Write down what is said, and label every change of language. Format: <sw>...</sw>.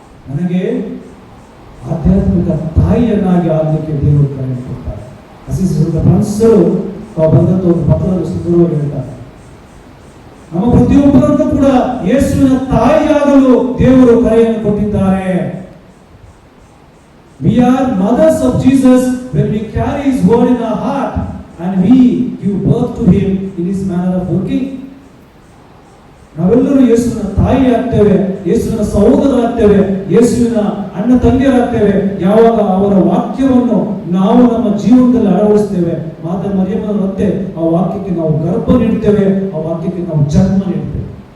<kn>ನನಗೆ ಆಧ್ಯಾತ್ಮಿಕ ತಾಯಿಯನ್ನಾಗಿ ಆಗಲಿಕ್ಕೆ ದೇವರು ಕರೆಯನ್ನು ಕೊಡ್ತಾರೆ. ಅಸಿಸಿದ ಫ್ರಾನ್ಸರು ಬಂದಂತ ಒಂದು ಪತ್ರದಲ್ಲಿ ಸುಂದರವಾಗಿ ಹೇಳ್ತಾರೆ, ನಮ್ಮ ಪ್ರತಿಯೊಬ್ಬರನ್ನು ಕೂಡ ಯೇಸುವಿನ ತಾಯಿಯಾಗಲು ದೇವರು ಕರೆಯನ್ನು ಕೊಟ್ಟಿದ್ದಾರೆ.</kn> <en>We are mothers of Jesus when we carry His word in our heart and we give birth to Him in His manner of working.</en> <kn>ನಾವೆಲ್ಲರೂ ಯೇಸುವಿನ ತಾಯಿ ಆಗ್ತೇವೆ, ಯೇಸುವಿನ ಸಹೋದರರಾಗ್ತೇವೆ, ಯೇಸುವಿನ ಅಣ್ಣ ತಂಗಿಯರಾಗ್ತೇವೆ ಯಾವಾಗ ಅವರ ವಾಕ್ಯವನ್ನು ನಾವು ನಮ್ಮ ಜೀವನದಲ್ಲಿ ಅಳವಡಿಸ್ತೇವೆ. ಮಾತೆ ಮರಿಯಮ್ಮನಂತೆ ಆ ವಾಕ್ಯಕ್ಕೆ ನಾವು ಗರ್ಭ ನೀಡ್ತೇವೆ, ಆ ವಾಕ್ಯಕ್ಕೆ ನಾವು ಜನ್ಮ ನೀಡ್ತೇವೆ.</kn>